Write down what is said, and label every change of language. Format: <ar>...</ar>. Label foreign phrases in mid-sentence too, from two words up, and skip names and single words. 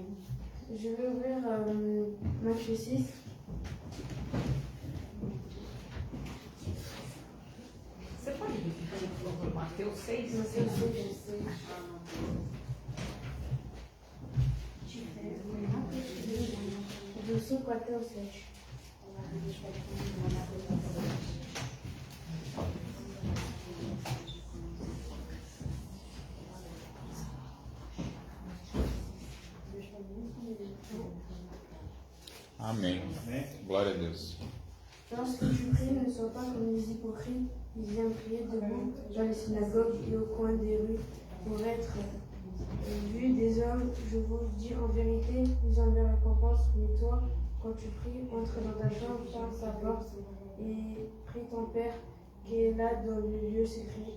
<fr>Je vais ouvrir Matthieu 6.</fr> <pt>Você pode repetir, por favor, Mateus 6? Matthieu 6. Do 5 até o 7. Amém. Glória a Deus.</pt> <fr>Lorsque tu pries, ne sois pas comme les hypocrites, ils viennent prier debout dans les synagogues et au coin des rues pour être vus des hommes. Je vous dis en vérité, ils ont leur récompense. Mais toi, quand tu pries, entre dans ta chambre, ferme ta porte et prie ton Père qui est là dans le lieu secret.</fr>